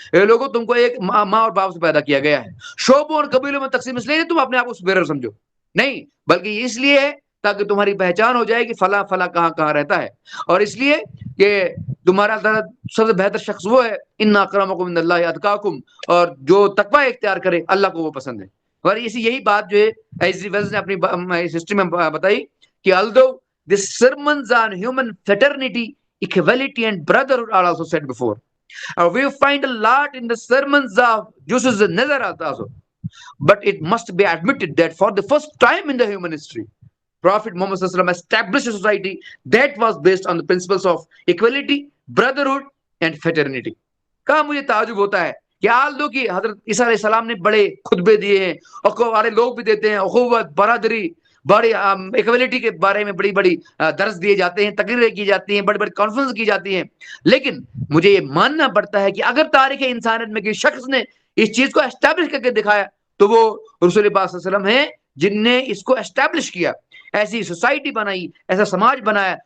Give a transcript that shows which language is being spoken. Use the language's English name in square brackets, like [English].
[Urdu] اے لوگوں تم کو ایک ماں اور باپ سے پیدا کیا گیا ہے. شعبوں اور قبیلوں میں تقسیم اس لیے نہیں تم اپنے آپ کو سپیریئر سمجھو، نہیں، بلکہ اس لیے ہے تاکہ تمہاری پہچان ہو جائے کہ فلاں فلاں کہاں کہاں رہتا ہے، اور اس لیے کہ تمہارا سب سے بہتر شخص وہ ہے [Arabic] ان اکرمکم عند اللہ اتقاکم، [Urdu] اور جو تقوی اختیار کرے اللہ کو وہ پسند ہے. اور یہی بات جو ہے ایزی ویلز نے اپنی ہسٹری میں بتائی کہ [English] although the sermons on human fraternity, equality and brotherhood are also said before. We find a lot in the sermons of Jesus and Nazareth also. But it must be admitted that for the first time in the human history, Prophet Muhammad Sallallahu Alaihi Wasallam established a society that was based on the principles of equality, brotherhood and fraternity. [Urdu] کہاں مجھے تعجب ہوتا ہے کہ آل دو کہ حضرت عیسیٰ علیہ السلام نے بڑے خطبے دیے ہیں، اور ہمارے لوگ بھی دیتے ہیں، اخوت، برادری، بڑی ایکویلٹی کے بارے میں بڑی بڑی درس دیے جاتے ہیں، تقریریں کی جاتی ہیں، بڑی بڑی کانفرنس کی جاتی ہیں. لیکن مجھے یہ ماننا پڑتا ہے کہ اگر تاریخ انسانیت میں کسی شخص نے اس چیز کو اسٹیبلش کر کے دکھایا تو وہ رسول پاک صلی اللہ علیہ وسلم ہیں، جن نے اس کو اسٹیبلش کیا، ایسی سوسائٹی بنائی، ایسا سماج بنایا.